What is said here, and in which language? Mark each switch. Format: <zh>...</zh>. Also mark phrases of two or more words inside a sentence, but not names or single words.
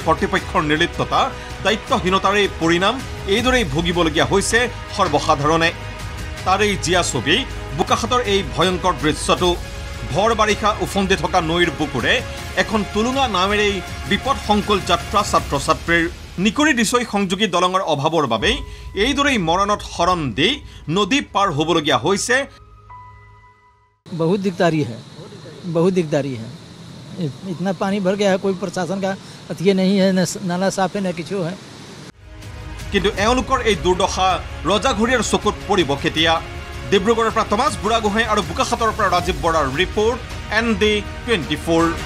<as>কৰ্তৃপক্ষৰ নিৰ্লিপ্ততা দায়িত্বহীনতাৰে পৰিণাম এইদৰেই ভুগিবলগীয়া হৈছে সৰ্বসাধাৰণে তাৰেই জীয়া ছবি বোকাখাতৰ এই ভয়ংকৰ দৃশ্যটো ভৰ বাৰিষা উফন্দি থকা নৈৰ বুকুৰে এখন টুলুঙা নামেৰেই বিপদসংকুল যাত্ৰা ছাত্ৰ ছাত্ৰীৰ নিকৰি দিছৈ সংযোগী দলঙৰ অভাৱৰ বাবেই এইদৰেই মৰণত শৰণ দি নদী পাৰ হ'বলগীয়া হৈছে</as> <hi>बहुत दिकदारी है इतना पानी भर गया है कोई प्रशासन का अतिये नहीं है न नाला साफ है न किछु है</hi> <as>কিন্তু এওঁলোকৰ এই দুৰ্দশা ৰজাঘৰীয়াৰ চকুত পৰিব কেতিয়া ডিব্ৰুগড়ৰ পৰা টমাছ বুঢ়াগোহাঁই আৰু বোকাখাতৰ পৰা ৰাজীৱ বৰাৰ ৰিপৰ্ট ND24</as>